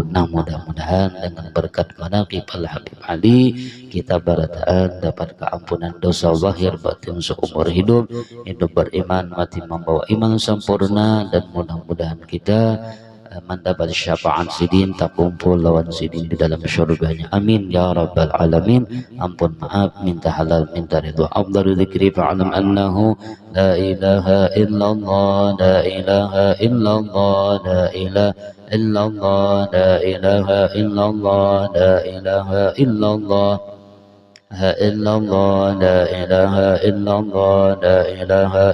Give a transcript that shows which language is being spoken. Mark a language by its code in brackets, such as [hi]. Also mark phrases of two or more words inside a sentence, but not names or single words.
[bjn] Nah mudah-mudahan dengan berkat manaqib Al Habib Ali kita barataan dapat keampunan dosa zahir batin seumur hidup, hidup beriman mati membawa iman sempurna, dan mudah-mudahan kita mendapat syafaat Sidin, tak kumpul lawan Sidin di dalam syurganya. [ar] آمين يا رب العالمين. [bjn] Ampun maaf, minta halal, minta ridha. [ar] أفضل الذكر فاعلم أنه لا إله إلا الله، لا إله إلا الله، لا إله إلا الله، لا إله إلا الله، لا إله إلا الله، لا إله إلا الله، لا إله إلا الله، لا إله